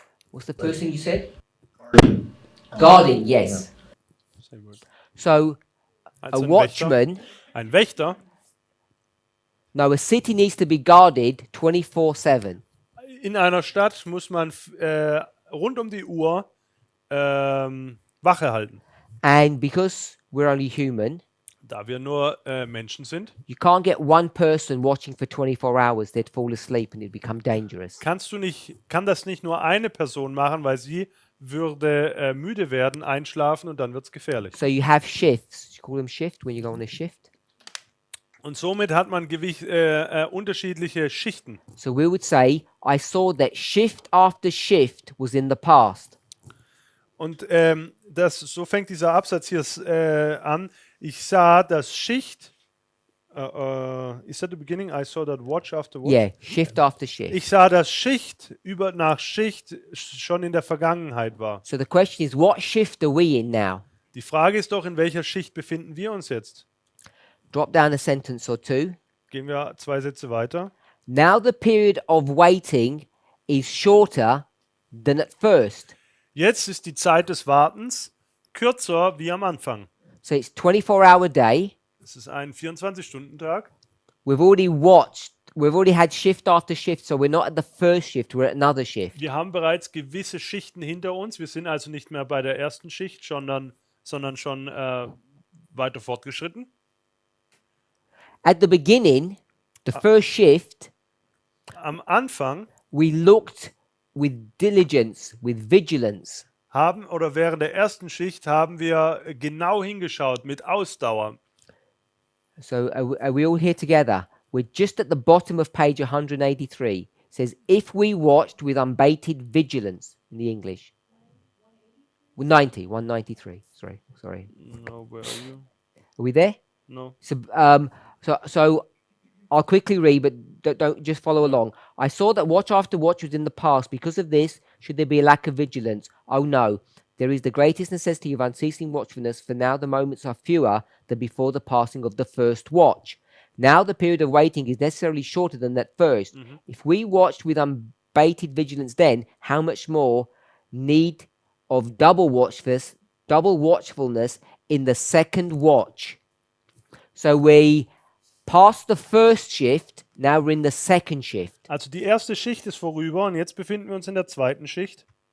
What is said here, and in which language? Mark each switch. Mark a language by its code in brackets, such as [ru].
[en] What's the first thing you said? Guarding, yes. [de] Sehr gut. [en] So [de] Also [en] a watchman, [de] Ein Wächter. [en] no, a city needs to be guarded 24/7. [de] In einer Stadt muss man rund um die Uhr Wache halten. [en] And because we're only human, [de] Da wir nur Menschen sind, [en] you can't get one person watching for 24 hours. They'd fall asleep and it'd become dangerous. [de] kann das nicht nur eine Person machen, weil sie würde müde werden, einschlafen und dann wird es gefährlich. [en] So you have shifts. You call them shift when you go on a shift. [de] Und somit hat man unterschiedliche Schichten. [en] So we would say, I saw that shift after shift was in the past. [de] Und so fängt dieser Absatz hier an. Ich sah das Schicht. [en] Is that the beginning? I saw that watch after watch. Yeah, shift after [de] Ich [en] shift. [de] sah, dass Schicht nach Schicht schon in der Vergangenheit war. [en] So the question is, what shift are we in now? [de] Die Frage ist doch, in welcher Schicht befinden wir uns jetzt? [en] Drop down a sentence or two. [de] Gehen wir 2 Sätze weiter. [en] Now the period of waiting is shorter than at first. [de] Jetzt ist die Zeit des Wartens kürzer wie am Anfang. [en] So it's 24-hour day. [de] Es ist ein 24-Stunden-Tag. [en] We've already had shift after shift, so we're not at the first shift, we're at another shift. [de] Wir haben bereits gewisse Schichten hinter uns. Wir sind also nicht mehr bei der ersten Schicht, sondern schon weiter fortgeschritten. [en] At the beginning, the first shift, [de] Am Anfang [en] we looked with diligence, with vigilance. [de] während der ersten Schicht haben wir genau hingeschaut, mit Ausdauer. [en] So are we all here together? We're just at the bottom of page 183. It says, if we watched with unbated vigilance, in the English. 193. Sorry. No, where are you? Are we there? No. So I'll quickly read, but don't just follow along. I saw that watch after watch was in the past. Because of this, should there be a lack of vigilance? Oh no, there is the greatest necessity of unceasing watchfulness, for now the moments are fewer than before the passing of the first watch. Now the period of waiting is necessarily shorter than that first. If we watched with unbated vigilance then, how much more need of double watchfulness in the second watch? So we passed the first shift, now we're in the second shift. [de] Also die erste Schicht ist vorüber und jetzt befinden wir uns in der zweiten Schicht.